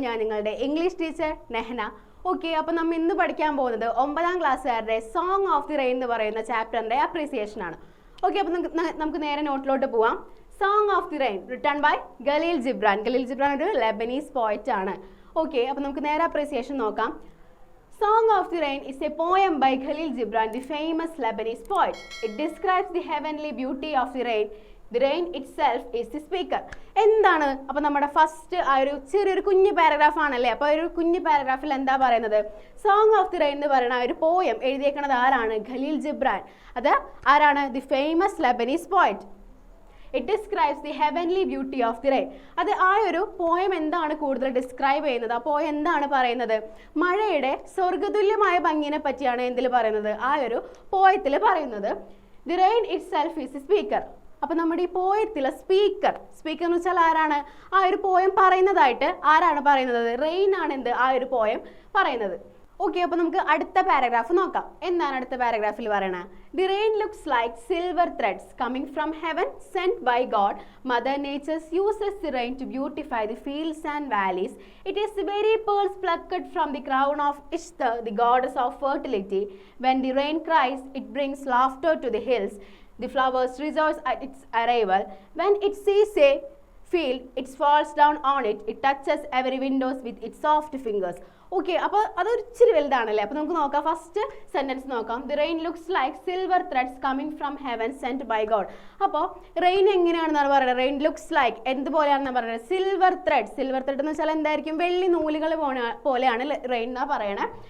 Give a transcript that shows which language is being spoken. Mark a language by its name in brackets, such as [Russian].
[Malayalam] ഞാൻ നിങ്ങളുടെ English teacher നെഹന. Okay, അപ്പോൾ നമ്മൾ ഇന്ന് പഠിക്കാൻ പോകുന്നത് 9ാം ക്ലാസ്സുകാരുടെ സോങ് ഓഫ് ദി റെയിൻ എന്ന് പറയുന്ന ചാപ്റ്ററിന്റെ അപ്രീസിയേഷൻ ആണ്. ഓക്കെ, അപ്പോൾ നമുക്ക് നേരെ നോട്ടിലോട്ട് പോവാം. Song of the rain written by Khaleel Gibran. Khaleel Gibran ഒരു ലെബനീസ് പോയറ്റ് ആണ്. ഓക്കെ, അപ്പോൾ നമുക്ക് നേരെ അപ്രീസിയേഷൻ നോക്കാം. [English] Song of the Rain is a poem by Khalil Gibran, the famous Lebanese poet. It describes the heavenly beauty of the rain. The rain itself is the speaker. [Malayalam] എന്താണ് അപ്പോൾ നമ്മുടെ first ആ ഒരു ചെറിയൊരു കുഞ്ഞു പാരഗ്രാഫ് ആണല്ലേ. അപ്പോൾ ഒരു കുഞ്ഞു പാരഗ്രാഫിൽ എന്താ പറയുന്നത്? സോങ് ഓഫ് ദി റെയിൻ എന്ന് പറയുന്ന ഒരു പോയം എഴുതിയേക്കുന്നത് ആരാണ്? ഖലീൽ ജിബ്രാൻ. അത് ആരാണ്? [English] The famous Lebanese poet. It describes the heavenly beauty of the rain. [Malayalam] അത് ആ ഒരു പോയം എന്താണ് കൂടുതൽ ഡിസ്ക്രൈബ് ചെയ്യുന്നത്? ആ പോയം എന്താണ് പറയുന്നത്? മഴയുടെ സ്വർഗതുല്യമായ ഭംഗിനെ പറ്റിയാണ് എന്തിൽ പറയുന്നത്? ആ ഒരു പോയത്തിൽ പറയുന്നത്. [English] The rain itself is a speaker. [Malayalam] അപ്പോൾ നമ്മുടെ ഈ പോയത്തിലെ സ്പീക്കർ എന്ന് വെച്ചാൽ ആരാണ്? ആ ഒരു പോയം പറയുന്നതായിട്ട് ആരാണ് പറയുന്നത്? റെയിൻ ആണ് എന്ത് ആ ഒരു പോയം പറയുന്നത്. ഓക്കെ, അപ്പോൾ നമുക്ക് അടുത്ത പാരഗ്രാഫ് നോക്കാം. എന്താണ് അടുത്ത പാരഗ്രാഫിൽ പറയണത്? [English] The rain looks like silver threads coming from heaven sent by God. Mother nature uses the rain to beautify the fields and valleys. It is the very pearls plucked from the crown of Ishtar, the goddess of fertility. When the rain cries it brings laughter to the hills. The flowers rejoice at its arrival. When it sees a field, it falls down on it. It touches every windows with its soft fingers. [Malayalam] Okay, അപ്പോൾ അതൊരു ഇച്ചിരി വലുതാണല്ലേ. അപ്പോൾ നമുക്ക് നോക്കാം. First sentence നോക്കാം. [English] The rain looks like silver threads coming from heaven sent by God. [Malayalam] അപ്പോൾ rain എങ്ങനെയാണെന്നാണ് പറയുന്നത്? [English] rain looks like [Malayalam] എന്തുപോലെയാണെന്നാണ് പറയുന്നത്? Silver thread. സിൽവർ ത്രെഡ് എന്ന് വെച്ചാൽ എന്തായിരിക്കും? വെള്ളി നൂലുകൾ പോലെയാണ് റെയിൻ എന്നാണ് പറയണേ.